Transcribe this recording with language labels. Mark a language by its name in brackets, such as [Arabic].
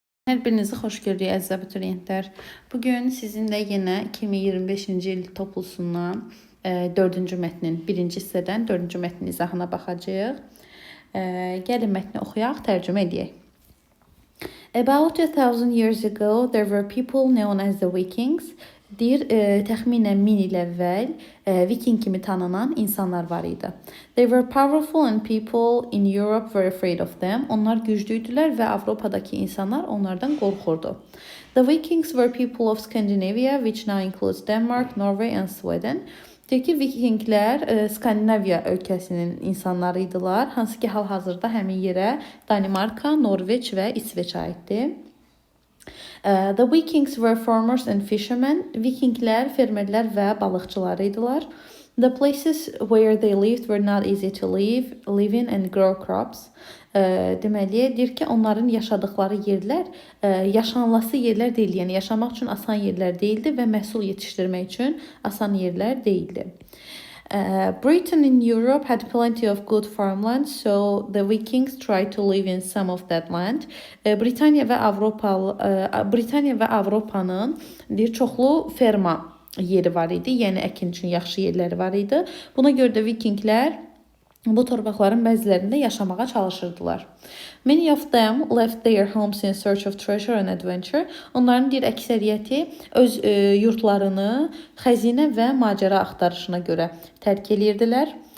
[Azerbaijani] Hər birinizi xoş gördük əziz abituriyentlər. Bugün sizinlə yenə 2025-ci il toplusundan 4-cü mətnin birinci hissədən 4-cü mətnin izahına baxacağıq. Gəlin mətni oxuyaq, tərcümə edək. [English] About 1000 years ago, there were people known as the Vikings. [Azerbaijani] Deyir, təxminən 1000 il əvvəl Viking kimi tanınan insanlar var idi. [English] They were powerful and people in Europe were afraid of them. [Azerbaijani] Onlar güclüydülər və Avropadakı insanlar onlardan qorxurdu. [English] The Vikings were people of Scandinavia, which now includes Denmark, Norway and Sweden. [Azerbaijani] Deyir ki, Vikinglər Skandinaviya ölkəsinin insanları idiler, hansı ki hal-hazırda həmin yerə Danimarka, Norveç və İsveç aiddir. [English] The Vikings were farmers and fishermen. [Azerbaijani] Vikinglər fermerlər və balıqçılar idilər. [English] The places where they lived were not easy to live in and grow crops. [Azerbaijani] Deməli, deyir ki, onların yaşadıkları yerlər yaşanılası yerlər deyil, yəni yaşamaq üçün asan yerlər değildi və məhsul yetişdirmək üçün asan yerlər değildi. [English] Britain in Europe had plenty of good farmland, so the Vikings tried to live in some of that land. [Azerbaijani] Britaniya və Avropanın deyir, çoxlu ferma yeri var idi, yəni əkin üçün yaxşı yerləri var idi. Buna görə də Vikinglər bu torpaqların bəzilərində yaşamağa çalışırdılar. [English] Many of them left their homes in search of treasure and adventure. [Azerbaijani] Onların deyir, əksəriyyəti öz yurtlarını xəzinə və macəra axtarışına görə tərk edirdilər.